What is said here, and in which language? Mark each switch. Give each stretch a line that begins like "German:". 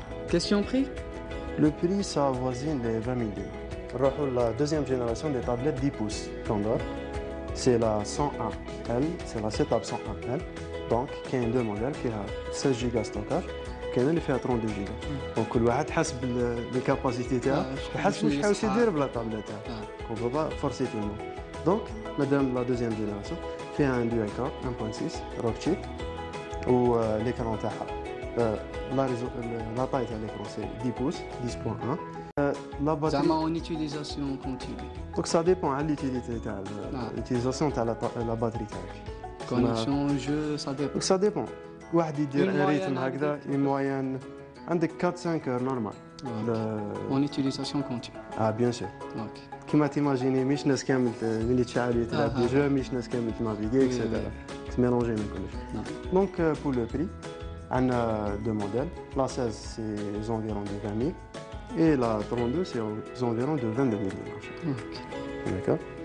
French: Question prix? Le prix, ça avoisine les 20 000 dinars. La deuxième génération des tablettes 10 pouces Condor, c'est la 101L, c'est la setup 101L. Donc, il y a deux modèles qui ont 16 Go de stockage, qui ont 32 Go.
Arabic: Donc, كل واحد حسب
French: les capacités
Arabic: تاعو حسب واش يحاول يدير بلا tablette.
French: On ne peut pas forcer tout le monde. Donc, la deuxième génération fait un dual core 1.6 Rockchip où l'écran
Arabic: تاعها
French: la taille de l'écran c'est 10 pouces, 10.1. La batterie en utilisation continue. Donc ça dépend de l'utilité de l'utilisation de la batterie. Connexion au jeu, ça dépend. Donc ça dépend.
Arabic: واحد يدير
French: un rythme
Arabic: هكذا
French: une moyenne
Arabic: عندك
French: 4-5 heures normal. En utilisation continue. Ah bien sûr.
Arabic: كيما تيماجيني مش ناس كامل ملي تشعل تلعب دي جو مش ناس كامل تنافيغي etc.
French: C'est mélangé mais
Arabic: كلش.
French: Donc pour le prix on a deux modèles. La 16 c'est aux environs de 20 000 et la 32 c'est aux environs de 22 000 dinars. D'accord.